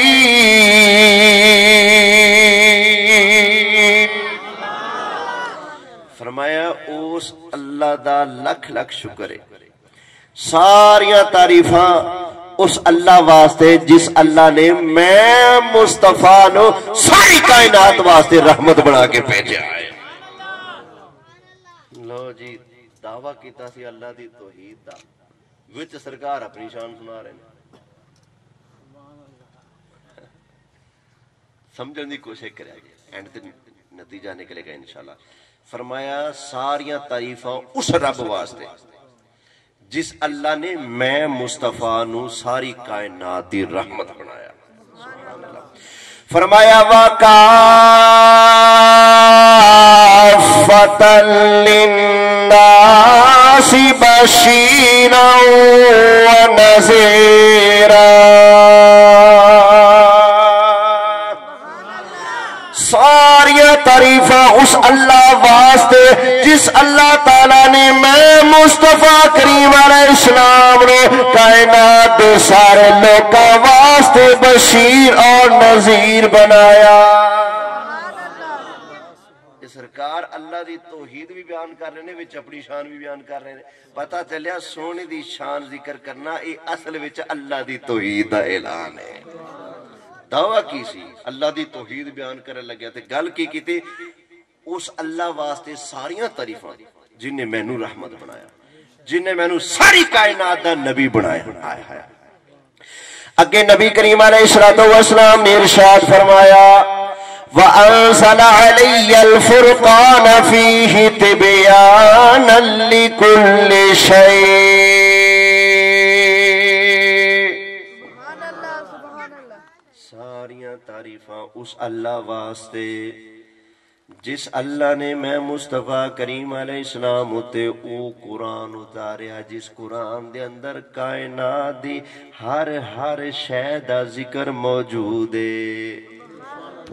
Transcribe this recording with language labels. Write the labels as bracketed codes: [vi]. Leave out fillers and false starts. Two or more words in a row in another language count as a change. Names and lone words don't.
[pa] فرمایا اس اللہ دا لکھ لکھ شکر ہے ساریاں تعریفاں اس اللہ واسطے جس اللہ نے میں مصطفیٰ نو ساری کائنات واسطے رحمت بنا کے بھیجا ہے لو جی دعویٰ کیتا سی اللہ دی توحید دا وچ سرکار اپنی شان سنا رہے ہیں سمجھن دی کوشش کرے اینڈ تے نتیجہ نکلے گا انشاءاللہ فرمایا ساریاں تعریفاں اس رب واسطے جس اللہ نے میں مصطفیٰ نو ساری کائنات دی رحمت بنایا [ar] سبحان اللہ [pa] فرمایا [ar] وَكَافَةً لِلنَّاسِ بَشِيرًا وَنَذِيرًا [pa] ساریاں تعریفاں اس اللہ واسطے جس اللہ تعالیٰ نے میں مصطفیٰ کریم [ar] علیہ السلام [pa] نے کائنات دے سارے لوکاں واسطے بشیر اور نذیر بنایا سرکار اللہ دی توحید بھی بیان کر رہے ہیں وچ اپنی شان بھی بیان کر رہے ہیں پتہ چلیا سونے دی شان ذکر کرنا یہ اصل وچ اللہ دی توحید دا اعلان ہے دعویٰ کی سی اللہ دی توحید بیان کرنے لگیا تے گل کی تھی اس اللہ واسطے ساریاں تعریفاں جن نے مینوں رحمت بنایا جن نے مینوں ساری کائنات دا نبی بنایا اگے نبی کریم علیہ السلام نے ارشاد فرمایا [ar] وَأَنزَلَ عَلَيَّ الْفُرْقَانَ فِيهِ تِبْيَانًا لِكُلِّ [pa] شَيْءٍ تعریفاں اس اللہ واسطے جس اللہ نے میں مصطفیٰ کریم علیہ السلام اتے او قرآن اتاریا، جس قرآن دے اندر کائنات دی ہر شے دا ذکر موجود ہے.